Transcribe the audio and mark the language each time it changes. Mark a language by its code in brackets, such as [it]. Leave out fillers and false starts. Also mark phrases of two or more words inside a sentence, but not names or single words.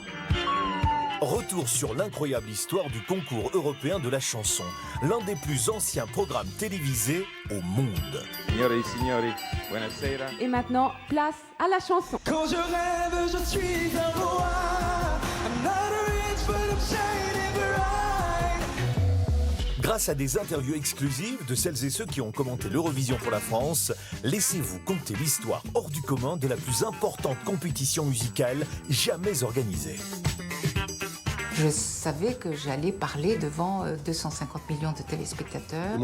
[fr] Retour sur l'incroyable histoire du concours européen de la chanson, l'un des plus anciens programmes télévisés au monde. [it] Signore e signori, buonasera. [fr] Et maintenant, place à la chanson. Quand je rêve, je suis un roi. [en] I'm not rich, but I'm shining bright. [fr] Grâce à des interviews exclusives de celles et ceux qui ont commenté l'Eurovision pour la France, laissez-vous compter l'histoire hors du commun de la plus importante compétition musicale jamais organisée. Je savais que j'allais parler devant 250 millions de téléspectateurs.